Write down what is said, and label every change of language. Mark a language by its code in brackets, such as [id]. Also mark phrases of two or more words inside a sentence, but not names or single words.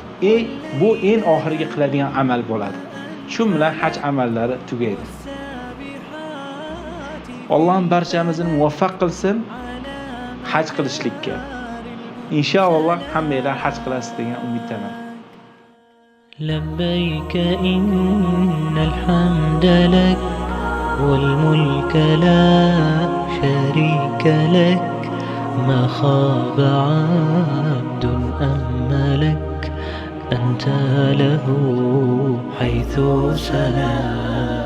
[uz] Bu eng oxirgi qiladigan amal bo'ladi. Shu bilan haj amallari tugaydi. Alloh barchamizni muvaffaq qilsin haj qilishlikka. Inshaalloh hammanglar haj qilasiz degan umiddaman. [ar] لبيك إن الحمد لك والملك لا شريك لك ما خاب عبد أملك أنت له حيث سلام